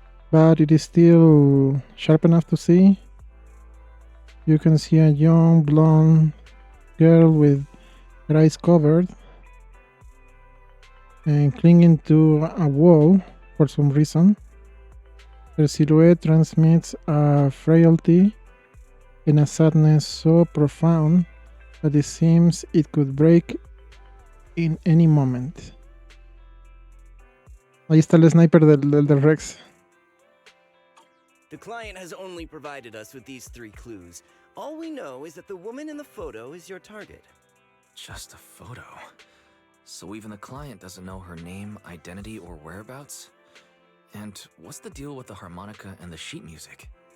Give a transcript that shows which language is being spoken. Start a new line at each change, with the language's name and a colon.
English: But it is still sharp enough to see. You can see a young blonde girl with her eyes covered and clinging to a wall for some reason. Her silhouette transmits a frailty and a sadness so profound that it seems it could break in any moment.
Spanish: Ahí está el sniper del Rex.
English: The client has only provided us with these 3 clues. All we know is that the woman in the photo is your target. Just a photo. So even the client doesn't know her name, identity, or whereabouts? And what's the deal with the harmonica and the sheet music?